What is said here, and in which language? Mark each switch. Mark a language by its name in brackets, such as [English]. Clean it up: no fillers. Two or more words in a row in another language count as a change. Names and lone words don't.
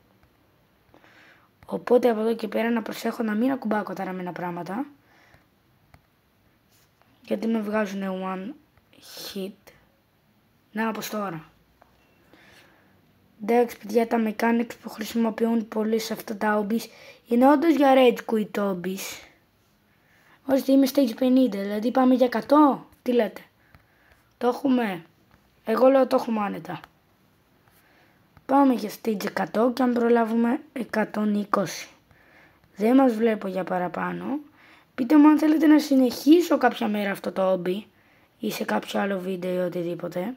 [Greek] Οπότε από εδώ και πέρα να προσέχω να μην ακουμπάω καταραμένα πράγματα, γιατί με βγάζουν [English] one hit. [Greek] Να, όπως τώρα. Εντάξει παιδιά, τα mechanics που χρησιμοποιούν πολύ σε αυτά τα hobbies είναι όντως για [English] rage quit hobbies. [Greek] Ώστε είμαι stage 50, δηλαδή πάμε για 100. Τι λέτε? Το έχουμε? Εγώ λέω το έχουμε άνετα. Πάμε για stage 100 και αν προλάβουμε 120. Δεν μας βλέπω για παραπάνω. Πείτε μου αν θέλετε να συνεχίσω κάποια μέρα αυτό το hobby ή σε κάποιο άλλο βίντεο ή οτιδήποτε.